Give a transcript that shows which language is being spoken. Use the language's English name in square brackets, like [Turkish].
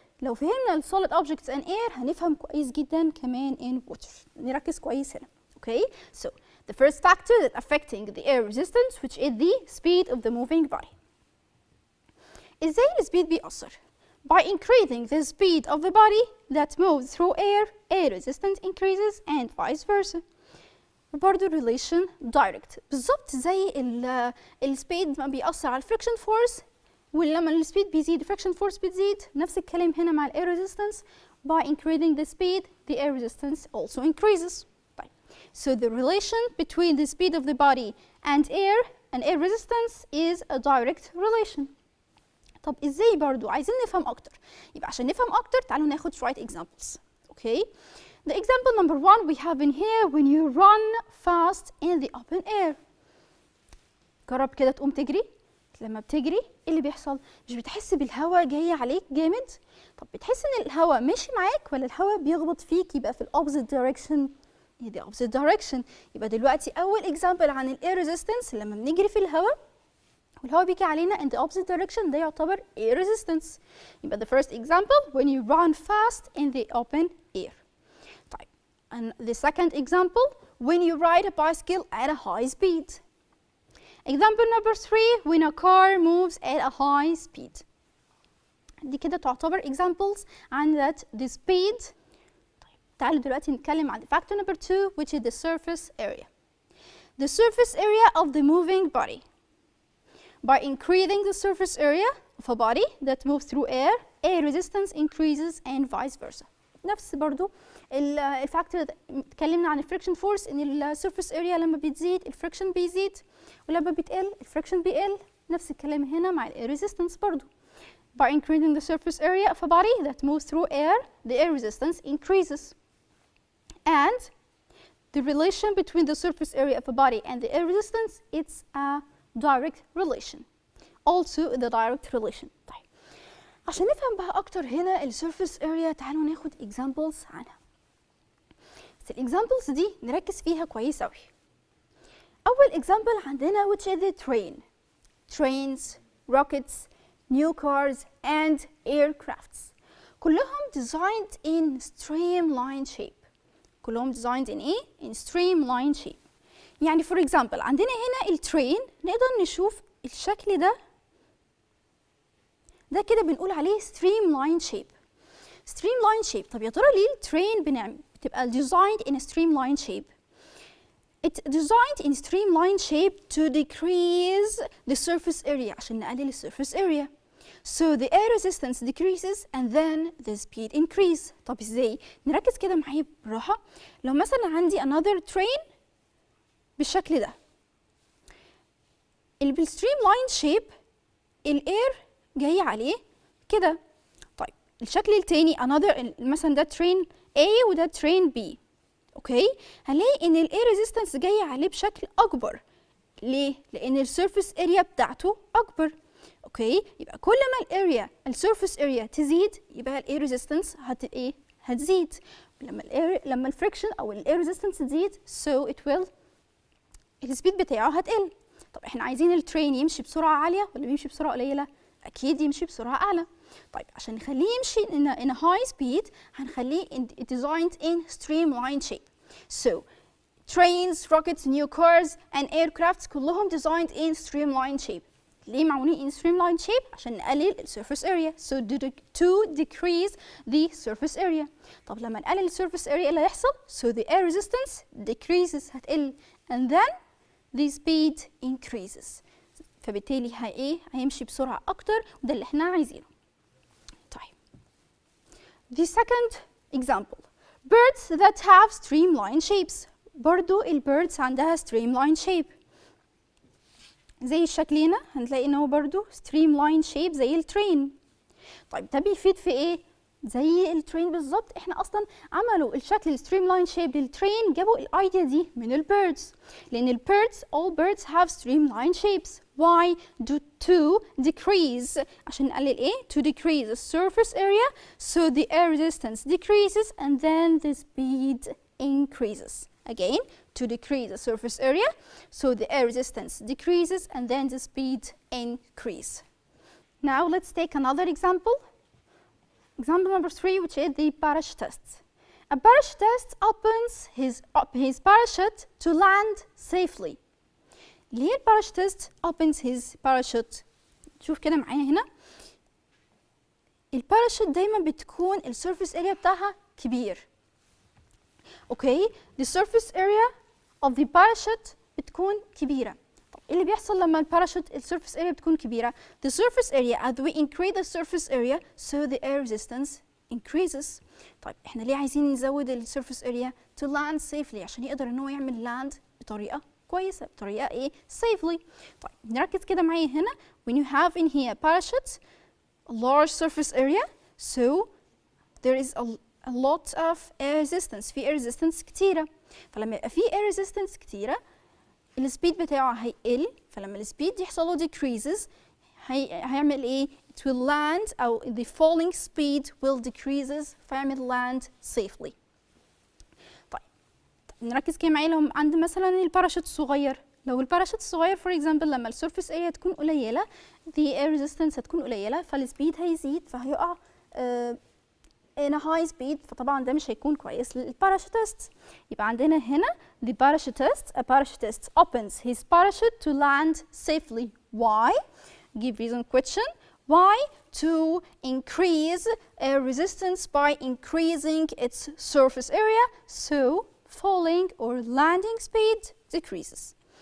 [Arabic] لو فهمنا ال [English] solid objects and air [Arabic] هنفهم كويس جدا كمان [English] in water. [Arabic] نركز كويس هنا. [English] Okay, so the first factor that affecting the air resistance which is the speed of the moving body. [Arabic] ازاي السبيد بيأثر؟ [English] By increasing the speed of the body that moves through air resistance increases and vice versa. [Arabic] برضه [English] relation direct [Arabic] بالظبط زي السبيد ما بيأثر على friction force ولما السبيد بيزيد friction force بتزيد. نفس الكلام هنا مع air resistance. [English] By increasing the speed the air resistance also increases. So the relation between the speed of the body and air resistance is a direct relation. [Arabic] طب ازاي برضو؟ عايزين نفهم اكتر. يبقى عشان نفهم اكتر تعالوا ناخد شوية examples. [English] Okay? The example number 1 we have in here when you run fast in the open air. [Arabic] جرب كده تقوم تجري. لما بتجري ايه اللي بيحصل؟ مش بتحس بالهواء جاي عليك جامد؟ طب بتحس ان الهواء ماشي معاك ولا الهواء بيخبط فيك يبقى في opposite direction؟ [English] the opposite direction. [Arabic] يبقى دلوقتي أول example عن ال air resistance لما بنجري في الهواء والهواء بيجي علينا [English] in the opposite direction [Arabic] ده يعتبر air resistance. [English] يبقى the first example when you run fast in the open air. طيب and the second example when you ride a bicycle at a high speed. Example number 3 when a car moves at a high speed. [Arabic] دي كده تعتبر examples عن [English] that the speed. [Arabic] تعالوا دلوقتي نتكلم عن [English] factor number 2 which is the surface area. The surface area of the moving body. By increasing the surface area of a body that moves through air resistance increases and vice versa. [Arabic] نفس برضو الفاكتور اتكلمنا عن الفريكشن فورس ان السيرفيس اريا لما بتزيد الفريكشن بيزيد ولما بتقل الفريكشن بيقل. نفس الكلام هنا مع الاير ريزيستنس برضو. [English] By increasing the surface area of a body that moves through air, the air resistance increases. And the relation between the surface area of a body and the air resistance, it's a direct relation. also the direct relation. [Arabic] طيب عشان نفهم بقى أكتر هنا ال surface area تعالوا ناخد examples عنها. بس ال examples دي نركز فيها كويس أوي. [English] أول example عندنا which is the train. Trains, rockets, new cars and aircrafts. كلهم designed in streamlined shape. كلهم designed in ايه؟ in streamlined shape. [Arabic] يعني for example عندنا هنا الترين نقدر نشوف الشكل ده كده بنقول عليه streamlined shape. [English] streamlined shape. [Arabic] طب يا ترى ليه الترين بتبقى [English] designed in a streamlined shape؟ It's designed in streamlined shape to decrease the surface area [Arabic] عشان نقلل ال [English] surface area. So the air resistance decreases and then the speed increase. [Arabic] طب ازاي؟ نركز كده معايا براحة. لو مثلا عندي another train بالشكل ده. اللي بالstreamlined shape الاير جاي عليه كده. طيب الشكل التاني another مثلا ده train A وده train B. اوكي؟ هنلاقي ان الاير ريزيستنس جاي عليه بشكل اكبر. ليه؟ لان السيرفيس اريا بتاعته اكبر. اوكي؟ يبقى كل ما الاريا السيرفيس اريا تزيد يبقى الاير ريزيستنس هتزيد. لما الفريكشن او الاير ريزيستنس تزيد [English] so it will [Arabic] السبيد بتاعه هتقل. طب احنا عايزين الترين يمشي بسرعه عاليه ولا بيمشي بسرعه قليله؟ اكيد يمشي بسرعه اعلى. طيب عشان نخليه يمشي [English] in a high speed [Arabic] هنخليه [English] designed in streamlined shape. So trains, rockets, new cars and aircrafts كلهم designed in streamlined shape. [Arabic] ليه معمولين [English] in streamlined shape؟ [Arabic] عشان نقلل ال [English] surface area. So to decrease the surface area. [Arabic] طب لما نقلل ال [English] surface area [Arabic] اللي هيحصل؟ [English] So the air resistance decreases هتقل and then the speed increases. [Arabic] فبالتالي هيمشي بسرعة أكتر وده اللي احنا عايزينه. طيب. [English] The second example. Birds that have streamlined shapes. [Arabic] برضو البيردز عندها streamlined shape. زي الشكل هنا هنلاقي ان هو برضو streamlined shape زي الترين. طيب ده بيفيد في ايه؟ زي الترين بالظبط. احنا اصلا عملوا الشكل streamlined shape للترين جابوا الايديا دي من البيردز. لان البيردز [English] all birds have streamlined shapes. Why? To decrease [Arabic] عشان نقلل ايه؟ [English] To decrease the surface area so the air resistance decreases and then the speed increases. Again, to decrease the surface area so the air resistance decreases and then the speed increase. Now let's take another example. Example number 3, which is the Parish Test. A Parish Test opens his parachute to land safely. [Arabic] ليه البارش تيست [English] opens his parachute؟ [Arabic] شوف كده معايا هنا. الباراشوت دايما بتكون السيرفيس اريا بتاعها كبير. [English] Okay? the surface area of the parachute [Arabic] بتكون كبيرة. طب ايه اللي بيحصل لما الباراشوت السيرفيس اريا بتكون كبيرة؟ [English] The surface area as we increase the surface area so the air resistance increases. [Arabic] طيب احنا ليه عايزين نزود السيرفيس اريا [English] to land safely [Arabic] عشان يقدر ان هو يعمل لاند بطريقة كويسة بطريقة ايه؟ safely. طيب نركز كده معايا هنا. [English] When you have in here parachute, a large surface area, so there is a lot of air resistance. [Arabic] في air resistance كتيرة. فلما يبقى في air resistance كتيرة السبيد بتاعه هيقل. فلما السبيد يحصل له decreases هيعمل ايه؟ [English] It will land [Arabic] أو [English] the falling speed will decreases [Arabic] فيعمل land safely. نركز كده معايا لو عند مثلا الباراشوت الصغير. لو الباراشوت الصغير for example لما السيرفيس اريا تكون قليله the air resistance هتكون قليله فالسبيد هيزيد فهيقع [English] in a high speed [Arabic] فطبعا ده مش هيكون كويس للباراشوتست. يبقى عندنا هنا [English] the parachutist a parachutist opens his parachute to land safely. Why? Give reason question. Why? To increase air resistance by increasing its surface area so falling or landing speed decreases.